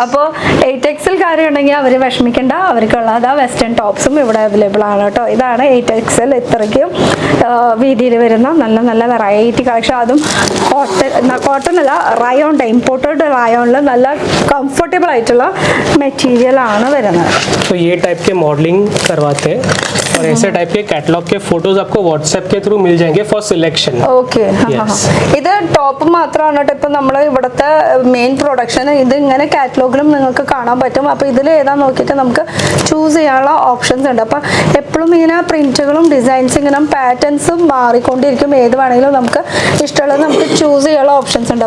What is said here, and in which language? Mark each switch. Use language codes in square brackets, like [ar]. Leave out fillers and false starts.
[ml] അപ്പോൾ 8XL കാര്യമുണ്ടെങ്കിൽ അവർ വിഷമിക്കേണ്ട. അവർക്കുള്ളത് വെസ്റ്റേൺ ടോപ്സും ഇവിടെ അവൈലബിൾ ആണ് കേട്ടോ. ഇതാണ് 8XL. ഇത്രയ്ക്കും വീതിയിൽ വരുന്ന നല്ല നല്ല വെറൈറ്റി കളക്ഷൻ. അതും കോട്ടൺ അല്ല, റയോൺ, ഇമ്പോർട്ടഡ് റയോണിൽ നല്ല കംഫർട്ടബിൾ ആയിട്ടുള്ള മെറ്റീരിയൽ ആണ് വരുന്നത്. [hi] तो ये टाइप के मॉडलिंग करवाते हैं और ऐसे टाइप के कैटलॉग के फोटोज आपको व्हाट्सएप के थ्रू मिल जाएंगे [en] For selection. Okay. [ml] ഇത് ടോപ്പ് മാത്രമാണ് കേട്ടോ ഇപ്പം നമ്മൾ ഇവിടുത്തെ മെയിൻ പ്രൊഡക്ഷൻ. ഇത് ഇങ്ങനെ കാറ്റലോഗിലും നിങ്ങൾക്ക് കാണാൻ പറ്റും. അപ്പോൾ ഇതിൽ ഏതാ നോക്കിയിട്ട് നമുക്ക് ചൂസ് ചെയ്യാനുള്ള ഓപ്ഷൻസ് ഉണ്ട്. അപ്പം എപ്പോഴും ഇങ്ങനെ പ്രിന്റുകളും ഡിസൈൻസ് ഇങ്ങനെ പാറ്റേൺസും മാറിക്കൊണ്ടിരിക്കും. ഏത് വേണമെങ്കിലും നമുക്ക് ഇഷ്ടമുള്ളത് നമുക്ക് ചൂസ് ചെയ്യാനുള്ള ഓപ്ഷൻസ് ഉണ്ട്.